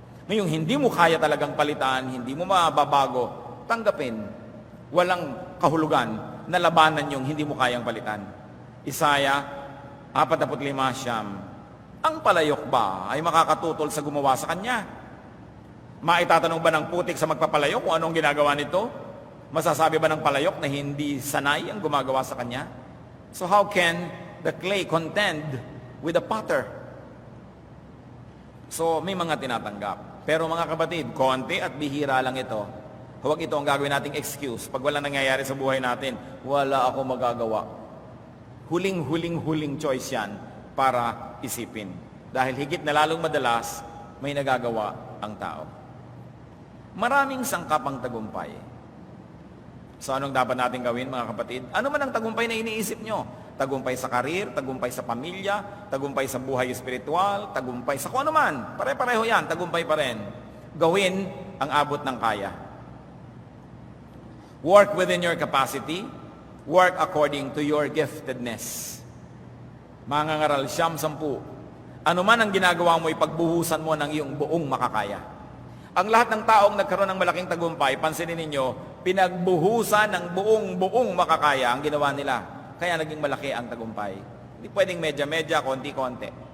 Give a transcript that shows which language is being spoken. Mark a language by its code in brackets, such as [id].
[tl] Ngayong hindi mo kaya talagang palitan, hindi mo mababago, tanggapin, walang kahulugan na labanan yung hindi mo kayang palitan. Isaiah 45:9, ang palayok ba ay makakatutol sa gumawa sa kanya? Maitatanong ba ng putik sa magpapalayok kung anong ginagawa nito? Masasabi ba ng palayok na hindi sanay ang gumagawa sa kanya? [en] So how can the clay contend with the potter? [tl] So may mga tinatanggap. Pero mga kapatid, konti at bihira lang ito. Huwag ito ang gagawin nating excuse. Pag walang nangyayari sa buhay natin, wala ako magagawa. Huling choice yan para isipin. Dahil higit na lalong madalas, may nagagawa ang tao. Maraming sangkap ang tagumpay. So anong dapat natin gawin mga kapatid? Ano man ang tagumpay na iniisip nyo? Tagumpay sa karir, tagumpay sa pamilya, tagumpay sa buhay espiritual, tagumpay sa kung ano man. Pare-pareho yan, tagumpay pa rin. Gawin ang abot ng kaya. [en] Work within your capacity. Work according to your giftedness. [tl] Mangangaral 10. Ano man ang ginagawa mo, ipagbuhusan mo ng iyong buong makakaya. Ang lahat ng taong nagkaroon ng malaking tagumpay, pansinin ninyo, pinagbuhusan ng buong makakaya ang ginawa nila. Kaya naging malaki ang tagumpay. Hindi pwedeng medya-medya, konti-konti.